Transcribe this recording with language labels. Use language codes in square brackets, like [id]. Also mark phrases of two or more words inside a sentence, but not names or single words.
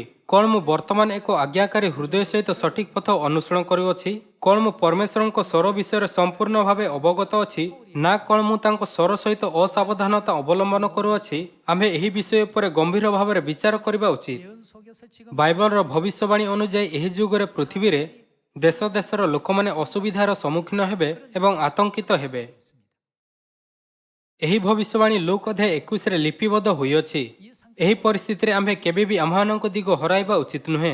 [or] କ'ଣ ମୁଁ ବର୍ତ୍ତମାନ ଏକ ଆଜ୍ଞାକାରୀ ହୃଦୟ ସହିତ ସଠିକ୍ ପଥ ଅନୁସରଣ କରୁଅଛି? କ'ଣ ମୁଁ ପରମେଶ୍ୱରଙ୍କ ସ୍ୱର ବିଷୟରେ ସମ୍ପୂର୍ଣ୍ଣ ଭାବେ ଅବଗତ ଅଛି, ନା କ'ଣ ମୁଁ ତାଙ୍କ ସ୍ୱର ସହିତ ଅସାବଧାନତା ଅବଲମ୍ବନ କରୁଅଛି? ଆମ୍ଭେ ଏହି ବିଷୟ ଉପରେ ଗମ୍ଭୀର ଭାବରେ ବିଚାର କରିବା ଉଚିତ। [ko] 예언 속에서 지금 [or] ବାଇବଲର ଭବିଷ୍ୟବାଣୀ ଅନୁଯାୟୀ ଏହି ଯୁଗରେ ପୃଥିବୀରେ ଦେଶ ଦେଶର ଲୋକମାନେ ଅସୁବିଧାର ସମ୍ମୁଖୀନ ହେବେ ଏବଂ ଆତଙ୍କିତ ହେବେ। ଏହି ଭବିଷ୍ୟବାଣୀ ଲୁକ ଅଧ୍ୟାୟ 21ରେ ଲିପିବଦ୍ଧ ହୋଇଅଛି। ଏହି ପରିସ୍ଥିତିରେ ଆମ୍ଭେ କେବେ ବି ଆମ୍ଭମାନଙ୍କ ଦିଗ ହରାଇବା ଉଚିତ ନୁହେଁ।